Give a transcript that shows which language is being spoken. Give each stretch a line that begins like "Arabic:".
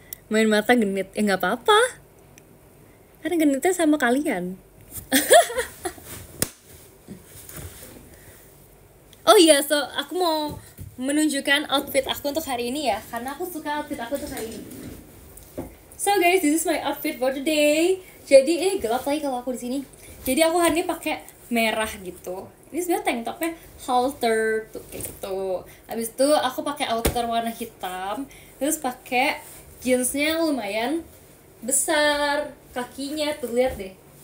Indonesian: Main mata genit, nggak apa-apa. Karena genitnya sama kalian. Oh iya, so aku mau menunjukkan outfit aku untuk hari ini ya, karena aku suka outfit aku untuk hari ini.
English: So guys, this is my outfit for today.
Indonesian: Jadi gelap lagi kalau aku di sini. Jadi aku hari ini pakai merah gitu. Ini sebenarnya tank topnya halter tuh kayak gitu. Habis itu aku pakai outer warna hitam, terus pakai jeansnya lumayan besar, kakinya tuh lihat deh.